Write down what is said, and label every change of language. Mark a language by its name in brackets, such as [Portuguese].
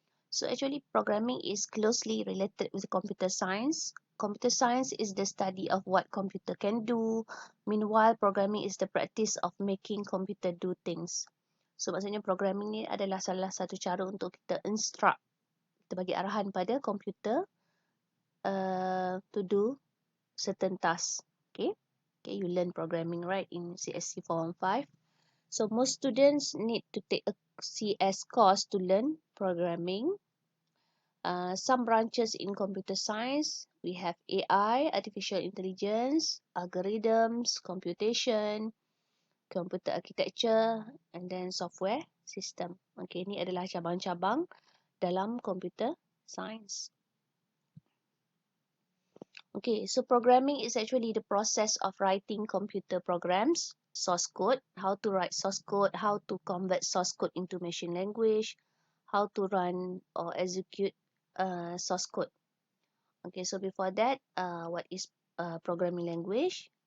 [English] So actually, programming is closely related with computer science. Computer science is the study of what computer can do. Meanwhile, programming is the practice of making computer do things. [Malay] So maksudnya programming ni adalah salah satu cara untuk kita instruct, kita bagi arahan pada komputer [English] to do certain tasks. Okay, you learn programming right in CSC400. So most students need to take a CS course to learn programming. Some branches in computer science, we have AI, artificial intelligence, algorithms, computation, computer architecture, and then software system. [Malay] Okay, ini adalah cabang-cabang dalam computer science. [English] Okay, so programming is actually the process of writing computer programs, source code, how to write source code, how to convert source code into machine language, how to run or execute source code. Okay, so before that, what is programming language?